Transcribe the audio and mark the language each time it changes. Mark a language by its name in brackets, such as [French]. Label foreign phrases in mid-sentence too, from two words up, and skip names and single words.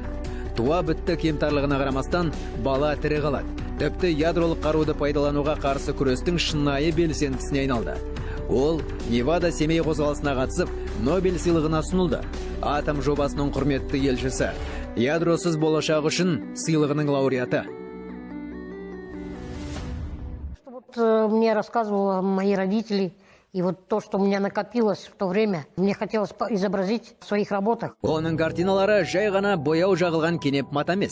[Kazakh] Туа бітті кемтарлығына қарамастан бала тірі қалады. Тіпті ядролық қаруды пайдалануға қарсы күрестің шынайы белсендісіне айналды. Ол Невада Семей қозғалысына қатысып, Нобель сыйлығына ұсынылды. Атом жобасының құрметті елшісі, ядросыз болашақ үшін сыйлығының лауреаты. [Russian] Мне рассказывали мои родители. И вот то, что у меня накопилось в то время, мне хотелось изобразить в своих работах. [Kazakh] Оның картиналары жай ғана бояу жағылған кенеп мат емес.